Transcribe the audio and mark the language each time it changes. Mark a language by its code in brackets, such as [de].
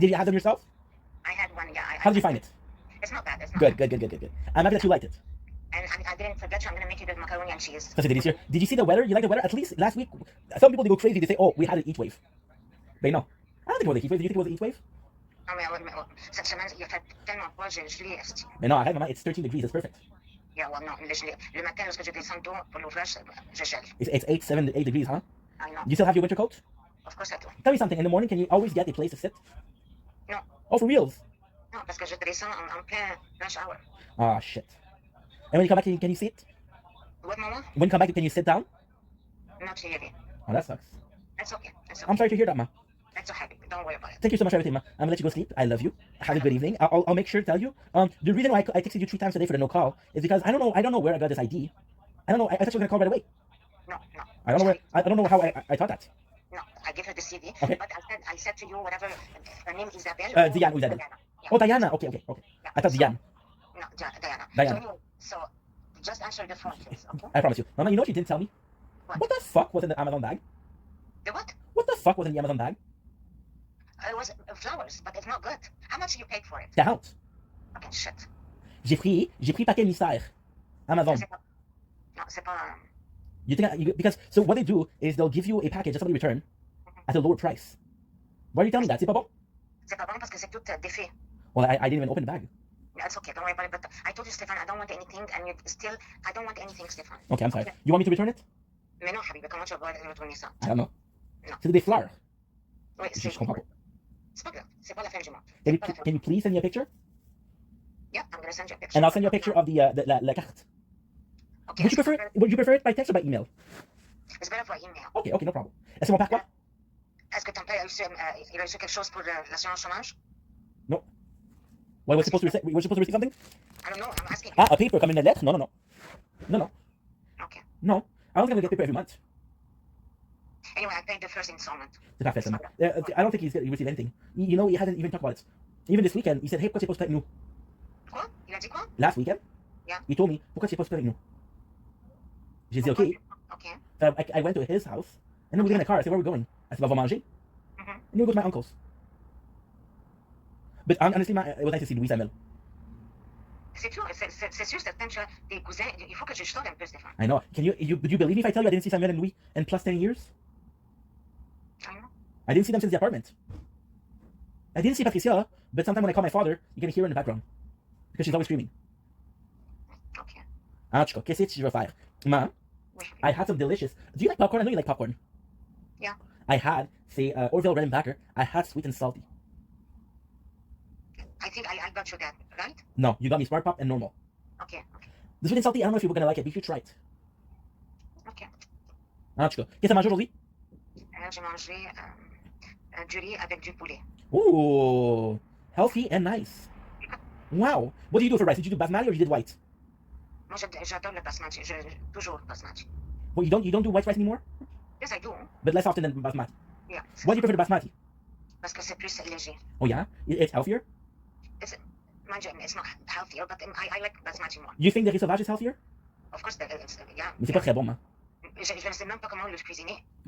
[en] Did you have them yourself? I had one, yeah. How did you find it? It's not bad. It's not Good, bad. good. I'm happy that you liked it. And I didn't forget you. I'm gonna make you the macaroni and cheese. That's delicious. Did you see the weather? You like the weather? At least last week, some people they go crazy. They say, "Oh, we had a heat wave." But no, I don't think it was a heat wave. Do you think it was a heat wave? [fr] Non, mais cette semaine, il a fait tellement froid, j'ai gelé. [en] But no, I have it's 13 degrees. It's perfect. [fr] Yeah, well, non, le matin, lorsque je descends tôt pour l'ouvrage, je gèle. [en] It's 8 degrees, huh? I know. You still have your winter coat? Of course I do. Tell me something. In the morning, can you always get a place to sit? No. Oh, for reals? [fr] Non, parce que je descends en plein [en] lunch hour. Ah, shit. And when you come back, can you sit? What, Mama? When you come back, can you sit down? Not really. Oh, that sucks. That's okay. That's okay. I'm sorry to hear that, Ma. That's okay. Don't worry about it. Thank you so much for everything, Ma. I'm gonna let you go sleep. I love you. Have a good evening. I'll make sure to tell you. The reason why I texted you 3 times today for the no call is because I don't know where I got this ID. I don't know. I thought you were gonna call right away. No. I don't know where. I don't know how I thought that. No, I give her the CD. Okay. But I said to you, whatever, her name is Isabelle. Diane or Isabelle. Yeah. Oh, Diana. Okay. Yeah. I thought So- Diane. No, Diana. Diana. So just answer the phone, please, okay? I promise you. Mama, you know what you didn't tell me? What? the fuck was in the Amazon bag? The what? What the fuck was in the Amazon bag? It was flowers, but it's not good. How much you paid for it? 40. Okay, shit. [fr] J'ai pris paquet mystère. Amazon. C'est pas... Non, c'est pas... [en] You think because so what they do is they'll give you a package that somebody return at a lower price. Why are you telling me that? [fr] C'est pas bon? C'est pas bon parce que c'est tout défait. [en] Well, I didn't even open the bag. That's okay. Don't worry about it. But I told you, Stefan, I don't want anything, and you still, I don't want anything, Stefan. Okay, I'm sorry. You want me to return it? [fr] Mais non, Habibi, comment tu vas retourner ça? [en] I don't know. [fr] Non. C'est des fleurs. Oui, Je comprends pas. c'est pas grave. C'est pas la fin du monde. [en] Can you please send me a picture? Yeah, I'm gonna send you a picture. And I'll send you a picture of the la carte. Okay. Would you prefer it by text or by email? It's better by email. Okay, no problem. [fr] Est-ce qu'on part quoi? Est-ce que ton père a reçu quelque chose pour l'assurance chômage? [en] No. What was supposed to receive? Was supposed to receive something? I don't know. I'm asking. Ah, a paper [fr] comme une lettre? [en] No. Okay. No. I don't think I'm gonna get paper every month. Anyway, I paid the first installment. [fr] C'est parfait, ça. [en] I don't think he's gonna receive anything. You know, he hasn't even talked about it. Even this weekend, he said, hey, [fr] pourquoi tu es pas avec nous? Quoi? Il a dit quoi? [en] Last weekend? Yeah. He told me, [fr] pourquoi tu es pas avec nous? J'ai dit, okay. [en] Okay. So I went to his house, and then we get in the car. I said, where are we going? I said, [fr] on va manger. [en] And then we go to my uncle's. But honestly, it was nice to see Louis Samuel. [fr] C'est sûr, c'est sûr, certain, tu as des cousins. Il faut que tu sortes un peu, Stéphane. [en] I know. Would you believe me if I tell you I didn't see Samuel and Louis in plus 10 years? I know. I didn't see them since the apartment. I didn't see Patricia, but sometimes when I call my father, you can hear her in the background. Because she's always screaming. Okay. [fr] En tout cas, qu'est-ce que je vais faire? [en] Ma, [fr] Oui. [en] I had some delicious. Do you like popcorn? I know you like popcorn. Yeah. I had, say, Orville Red and Backer. I had sweet and salty. I think I got you that, right? No, you got me Smart Pop and normal. Okay. The sweet and salty, I don't know if you were gonna like it, but you should try it. Okay. [fr] En tout cas, qu'est-ce que tu manges aujourd'hui? J'ai mangé du riz avec du poulet. [en] Ooh, healthy and nice. Wow. What do you do for rice? Did you do basmati or you did white? [fr] Moi, j'adore le basmati. Toujours le basmati. [en] Well, you don't do white rice anymore? Yes, I do. But less often than basmati. Yeah. Why do you prefer the basmati? [fr] Parce que c'est plus léger. [en] Oh yeah? It's healthier? It's not healthier, but I like basmati more. You think the [fr] riz sauvage [en] is healthier? Of course, yeah. [fr] Mais c'est pas très bon, man. Je ne sais même pas comment le cuisiner.